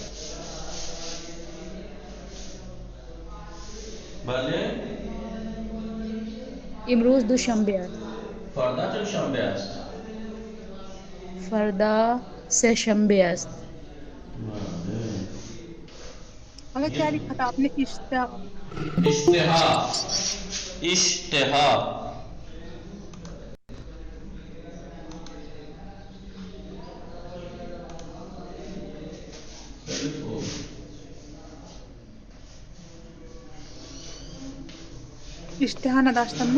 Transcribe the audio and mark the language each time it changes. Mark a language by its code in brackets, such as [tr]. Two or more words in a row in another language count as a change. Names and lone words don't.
[fa] بله امروز دوشنبه است. فردا چند شنبه است؟ فردا سه شنبه است. [ur] حالا کیا لکھا تھا آپ نے؟ [fa] اشتہا اشتہا اشتہا نداشتم نا.